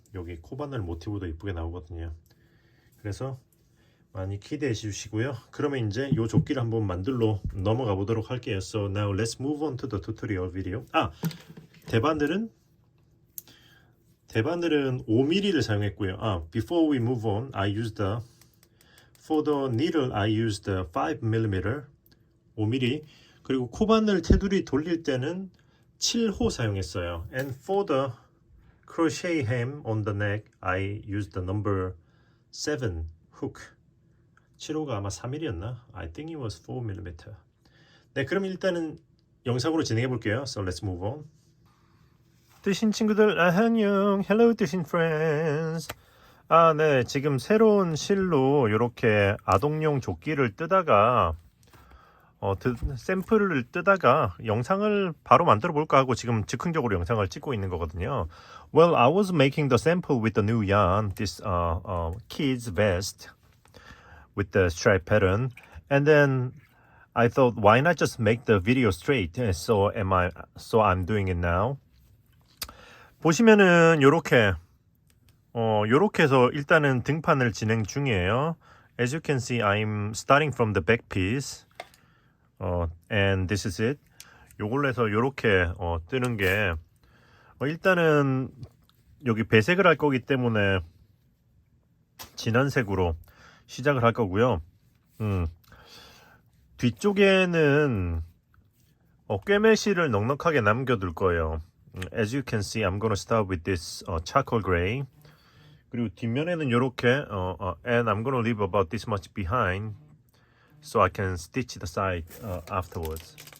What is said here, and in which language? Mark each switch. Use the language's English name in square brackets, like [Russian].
[Korean] 여기 코바늘 모티브도 이쁘게 나오거든요. 그래서 많이 기대해 주시고요. 그러면 이제 요 조끼를 한번 만들러 넘어가 보도록 할게요. [English] So now let's move on to the tutorial video. [Korean] 대바늘은 5mm를 사용했고요. [English] Before we move on, for the needle I used 5mm, 5mm. [Korean] 그리고 코바늘 테두리 돌릴 때는 7호 사용했어요. [English] And for the crochet hem on the neck, I used the number 7 hook. [Korean] 7호가 아마 3mm였나? [English] I think it was 4mm. [Korean] 네, 그럼 일단은 영상으로 진행해 볼게요. [English] So let's move on. [Korean] 뜨신 친구들 안녕. [English] Hello 뜨신 friends. [Korean] 네. 지금 새로운 실로 이렇게 아동용 조끼를 뜨다가 샘플을 뜨다가 영상을 바로 만들어 볼까 하고 지금 즉흥적으로 영상을 찍고 있는 거거든요. [English] Well, I was making the sample with the new yarn, this kids vest with the stripe pattern, and then I thought, why not just make the video straight? So I'm doing it now. [Korean] 보시면은 요렇게 해서 일단은 등판을 진행 중이에요. [English] As you can see, I'm starting from the back piece. And this is it. [Korean] 요걸로 해서 요렇게 뜨는 게 일단은 여기 배색을 할 거기 때문에 진한 색으로 시작을 할 거고요. 뒤쪽에는 꿰매실을 넉넉하게 남겨둘 거예요. [English] As you can see, I'm gonna start with this charcoal gray. [Korean] 그리고 뒷면에는 요렇게 [English] and I'm gonna leave about this much behind so I can stitch the side afterwards.